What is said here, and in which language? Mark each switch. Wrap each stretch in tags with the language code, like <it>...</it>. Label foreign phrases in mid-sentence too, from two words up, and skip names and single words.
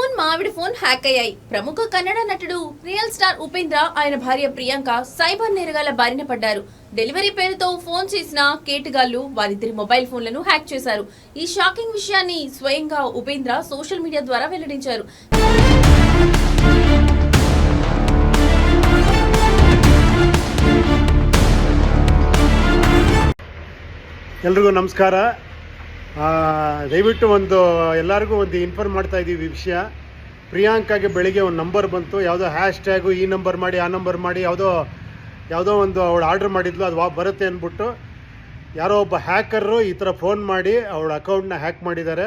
<te>ఆవిడ ఫోన్ హ్యాక్ అయ్యాయి. ప్రముఖ కన్నడ నటుడు రియల్ స్టార్ ఉపేంద్ర, ఆయన భార్య ప్రియాంక సైబర్ నేరగాళ్ల బారిన పడ్డారు. డెలివరీ పేరుతో ఫోన్ చేసిన కేటుగాళ్లు వారిద్దరి మొబైల్ ఫోన్లను హ్యాక్ చేశారు. ఈ షాకింగ్ విషయాన్ని స్వయంగా ఉపేంద్ర</te> <en>social media</en> <te>ద్వారా వెల్లడించారు.</te> <kn>ಎಲ್ರಿಗೂ ನಮಸ್ಕಾರ. ದಯವಿಟ್ಟು ಎಲ್ಲರಿಗೂ ಇನ್ಫಾರ್ಮ್ ಮಾಡ್ತಾ ಇದ್ದೀವಿ ವಿಷಯ. ಪ್ರಿಯಾಂಕಾಗೆ ಬೆಳಿಗ್ಗೆ ಒಂದು ನಂಬರ್ ಬಂತು, ಯಾವುದೋ ಹ್ಯಾಶ್ಟ್ಯಾಗು ಈ ನಂಬರ್ ಮಾಡಿ ಆ ನಂಬರ್ ಮಾಡಿ ಯಾವುದೋ ಒಂದು ಅವಳು ಆರ್ಡ್ರ್ ಮಾಡಿದ್ಲು, ಅದು ಬರುತ್ತೆ ಅಂದ್ಬಿಟ್ಟು ಯಾರೋ ಒಬ್ಬ ಹ್ಯಾಕರು ಈ ಥರ ಫೋನ್ ಮಾಡಿ ಅವಳ ಅಕೌಂಟ್ನ ಹ್ಯಾಕ್ ಮಾಡಿದ್ದಾರೆ.</kn>